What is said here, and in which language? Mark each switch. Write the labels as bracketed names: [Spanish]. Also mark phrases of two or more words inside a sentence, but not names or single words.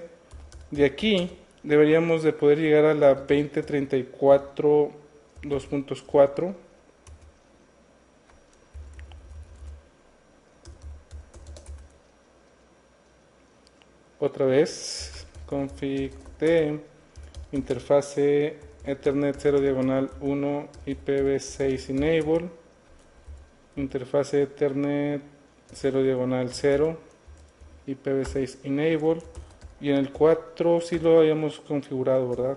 [Spanish] De aquí deberíamos de poder llegar a la 2034 2.4. Otra vez, [English] config t [Spanish] interfase Ethernet 0 diagonal 1 [English] IPv6 enable, [Spanish] interfase Ethernet 0 diagonal 0 [English] IPv6 enable, [Spanish] y en el 4 sí lo habíamos configurado, ¿verdad?